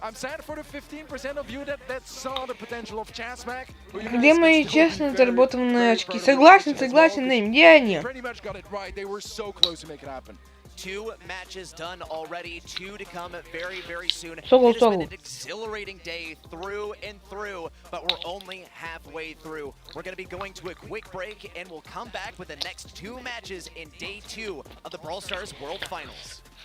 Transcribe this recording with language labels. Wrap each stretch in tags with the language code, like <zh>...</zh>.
<en>I'm sad for the 15% of you that saw the potential of Chasmac.</en> <ru>Где мои честно заработанные очки? Согласен, Нэйм, где они?</ru> <en>Pretty much got it right. They were so close to make it happen. 2 matches done already, 2 to come very, very soon. Soggle, It has been soggle. an exhilarating day through and through, but we're only halfway through. We're going to be going to a quick break, and we'll come back with the next 2 matches in day 2 of the Brawl Stars World Finals.</en>